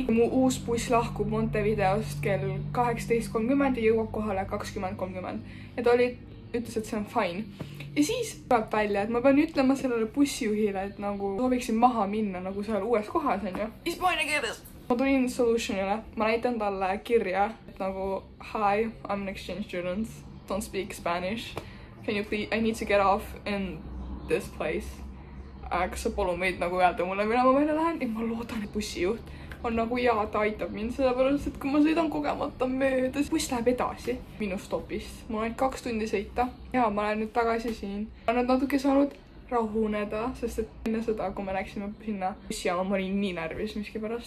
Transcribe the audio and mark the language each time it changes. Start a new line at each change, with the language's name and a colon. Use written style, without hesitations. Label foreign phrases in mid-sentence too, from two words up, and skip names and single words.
Estonian: Mu uus buss lahkub Montevideost kell 18:30 ja jõuab kohale 20:30. Ja ta ütles, et see on fine. Ja siis tuleb välja, et ma pean ütlema sellele bussijuhile, et nagu sooviksin maha minna nagu seal uues kohas, on ju. Hispaania keeles. Ma tulin Solutionile, ma näitan talle kirja, et nagu
English: hi, I'm an exchange student, don't speak Spanish. Can you please, I need to get off in this place.
Estonian: Kas sa palun meid nagu öelda mulle, mille ma välja lähen? Ja ma loodan, et bussijuht on nagu jaa, ta aitab mind, sellepärast, et kui ma sõidan kogemata mööda, siis buss läheb edasi minu stopist. Mul on ainult 2 tundi sõita ja ma olen nüüd tagasi siin. Ma olen natuke saanud rahuneda, sest et enne seda, kui me läksime sinna bussijaama, ma olin nii närvis miskipärast.